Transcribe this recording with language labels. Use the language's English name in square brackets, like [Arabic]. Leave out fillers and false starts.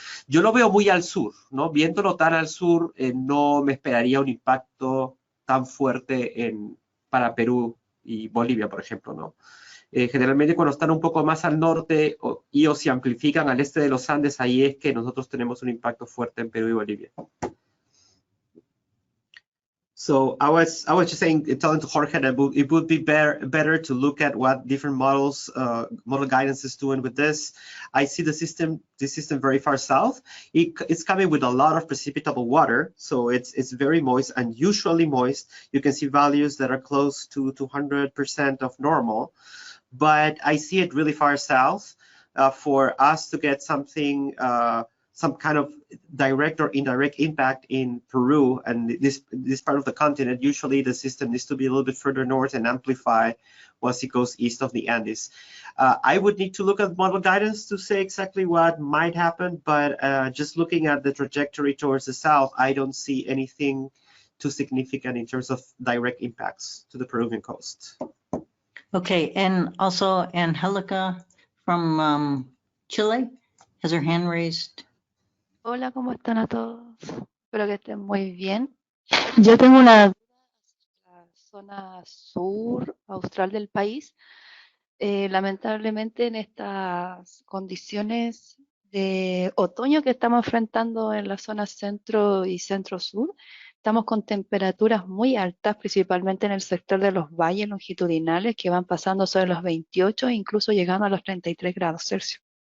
[Spanish] Yo lo veo muy al sur, ¿no? Viéndolo tan al sur, no me esperaría un impacto tan fuerte para Perú y Bolivia, por ejemplo, ¿no? Generalmente cuando están un poco más al norte o se amplifican al este de los Andes, ahí es que nosotros tenemos un impacto fuerte en Perú y Bolivia. [English] So I was just saying, telling to Jorge that it would be better to look at what different models, model guidance is doing with this. I see this system very far south. It's coming with a lot of precipitable water, so it's very moist, unusually moist. You can see values that are close to 200% of normal, but I see it really far south. For us to get something, some kind of direct or indirect impact in Peru and this part of the continent, usually the system needs to be a little bit further north and amplify once it goes east of the Andes. I would need to look at model guidance to say exactly what might happen, but just looking at the trajectory towards the south, I don't see anything too significant in terms of direct impacts to the Peruvian coast. Okay, and also Angelica from Chile has her hand raised. [Spanish] Hola, ¿cómo están a todos? Espero que estén muy bien. Yo tengo una duda sobre la zona sur austral del país. Lamentablemente en estas condiciones de otoño que estamos enfrentando en la zona centro y centro-sur, estamos con temperaturas muy altas, principalmente en el sector de los valles longitudinales que van pasando sobre los 28 e incluso llegando a los 33 grados Celsius.